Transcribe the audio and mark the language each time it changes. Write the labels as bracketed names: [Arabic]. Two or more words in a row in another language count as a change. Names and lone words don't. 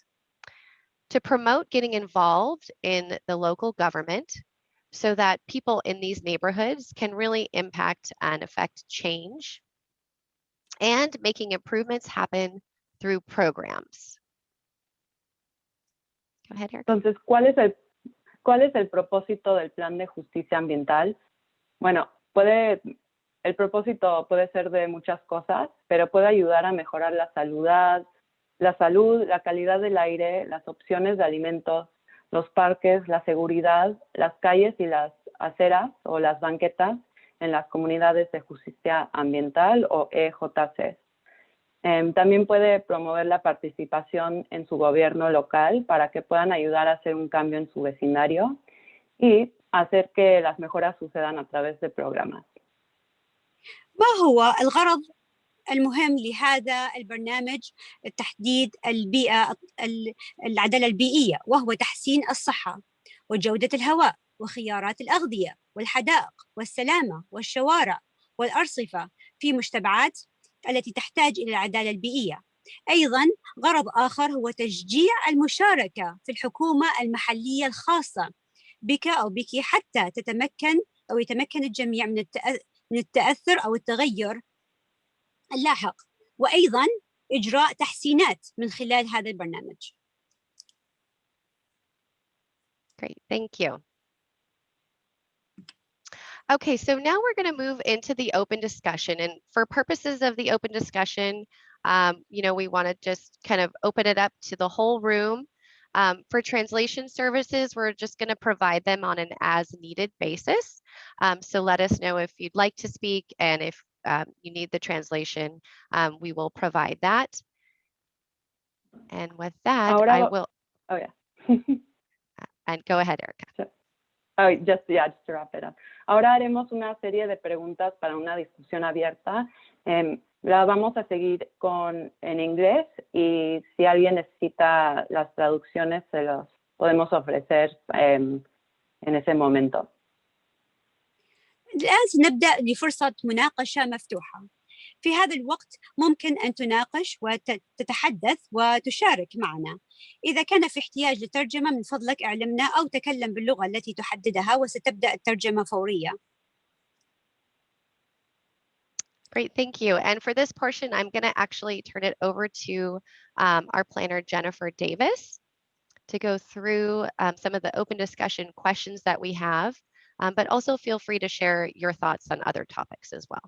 [English] To promote getting involved in the local government so that people in these neighborhoods can really impact and affect change, and making improvements happen through programs. Go ahead, Erica. [Spanish] Entonces, ¿cuál es el propósito del plan de justicia ambiental? Bueno, el propósito puede ser de muchas cosas, pero puede ayudar a mejorar la salud, la calidad del aire, las opciones de alimentos, los parques, la seguridad, las calles y las aceras o las banquetas en las comunidades de justicia ambiental o EJC. También puede promover la participación en su gobierno local para que puedan ayudar a hacer un cambio en su vecindario y hacer que las mejoras sucedan a través de programas. [Arabic] ما هو الغرض المهم لهذا البرنامج؟ تحديد البيئة، العدالة البيئية، وهو تحسين الصحة وجودة الهواء وخيارات الأغذية والحدائق والسلامة والشوارع والأرصفة في مجتمعات التي تحتاج إلى العدالة البيئية. أيضاً غرض آخر هو تشجيع المشاركة في الحكومة المحلية الخاصة بك أو بك حتى تتمكن أو يتمكن الجميع من التأثر أو التغير اللاحق، وأيضاً إجراء تحسينات من خلال هذا البرنامج. [English] Great, thank you. Okay, so now we're going to move into the open discussion, and for purposes of the open discussion, we want to just kind of open it up to the whole room. For translation services, we're just going to provide them on an as-needed basis. So let us know if you'd like to speak, and if you need the translation, we will provide that. And with that, I will. Oh, yeah. And go ahead, Erica. Sure. Oh, just to wrap it up. [Spanish] Ahora haremos una serie de preguntas para una discusión abierta. La vamos a seguir en inglés, y si alguien necesita las traducciones, se los podemos ofrecer en ese momento. [Arabic] الآن سنبدأ لفرصة مناقشة مفتوحة. في هذا الوقت ممكن أن تناقش وتتحدث وتشارك معنا. إذا كان في احتياج لترجمة، من فضلك اعلمنا أو تكلم باللغة التي تحددها وستبدأ الترجمة فورية. [English] Great, thank you. And for this portion, I'm going to actually turn it over to our planner, Jennifer Davis, to go through some of the open discussion questions that we have, but also feel free to share your thoughts on other topics as well.